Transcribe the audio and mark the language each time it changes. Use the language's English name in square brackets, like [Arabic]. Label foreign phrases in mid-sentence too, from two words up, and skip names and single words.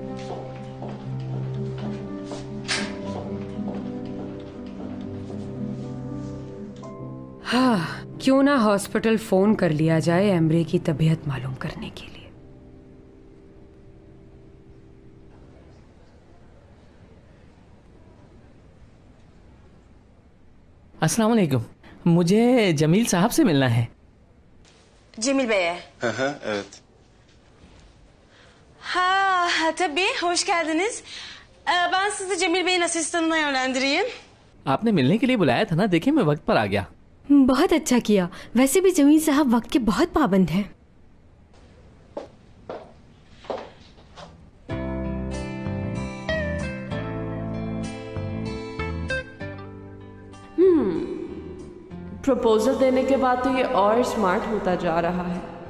[Hindi] हाँ, क्यों ना हॉस्पिटल फोन कर लिया जाए एम्ब्रे की तबीयत मालूम करने के लिए। [Arabic] السلام عليكم, [Hindi] मुझे जमील साहब से मिलना है। [Turkish] Cemil Bey'e. Evet. Ha, tabii. Hoş geldiniz. Ben sizi Cemil Bey'in asistanına yönlendireyim. [Hindi] आपने मिलने के लिए बुलाया था ना, देखिए मैं वक्त पर आ गया। बहुत अच्छा किया। वैसे भी जमील साहब वक्त के बहुत पाबंद हैं। प्रपोजल देने के बाद तो ये और स्मार्ट होता जा रहा है।